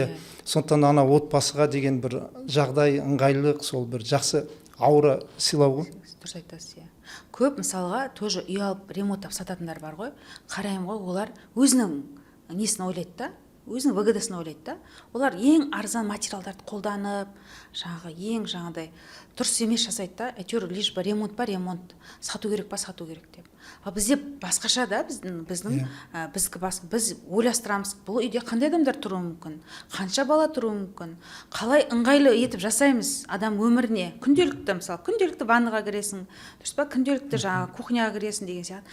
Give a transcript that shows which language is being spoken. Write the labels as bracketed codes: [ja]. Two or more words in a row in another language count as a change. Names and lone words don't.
[kk] Сондықтан ана отбасыға деген бір жағдай, ыңғайлылық, сол бір жақсы аура сыйлау ғой. Дұрыс айтасыз, көп мысалға тоже үй алып ремонттап сататындар бар ғой. Қараймын ғой, олар өзінің несін ойлайды да, өзінің выгодасын ойлайды да. Олар ең арзан материалдарды қолданып, ең жаңағыдай дұрыс емес жасайды да. Әйтеуір [ru] лишь бы [kk] ремонт па, ремонт, сату керек па, сату керек деп. Ал бізде басқаша да, біз ойластырамыз, бұл үйде қандай адамдар тұруы мүмкін, қанша бала тұруы мүмкін, қалай ыңғайлы етіп жасаймыз адам өміріне. Күнделікті, мысалы, күнделікті ваннаға кіресің, дұрыс па, күнделікті жаңағы кухняға кіресің деген сияқты.